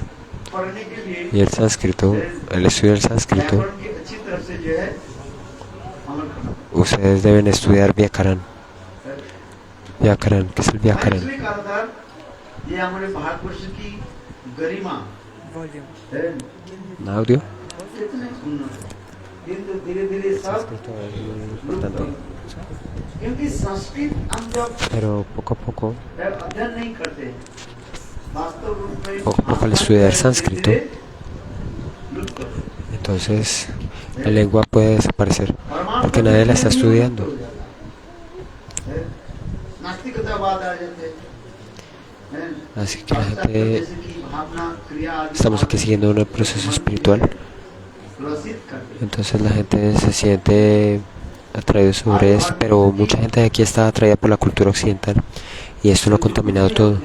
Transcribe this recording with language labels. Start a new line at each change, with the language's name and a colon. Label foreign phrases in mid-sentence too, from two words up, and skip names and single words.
Spanish: Y el sánscrito, el estudio del sánscrito, ustedes deben estudiar Vyakaran. Vyakaran, ¿qué es el Vyakaran? ¿Un audio? El sánscrito es muy importante.
Hindi: क्योंकि संस्कृत हम जब
Spanish: Pero poco a poco,
Hindi: अध्ययन नहीं करते वास्तव रूप में
Spanish: poco a poco al estudiar sánscrito,
Hindi: लुप्त होते हैं।
Spanish: entonces la lengua puede desaparecer porque nadie la está estudiando.
Hindi: नास्तिकतावाद आ जाते हैं।
Spanish: Así que la gente, estamos aquí siguiendo un proceso espiritual, entonces la gente se siente atraído sobre esto, pero mucha gente de aquí está atraída por la cultura occidental y esto lo ha contaminado todo.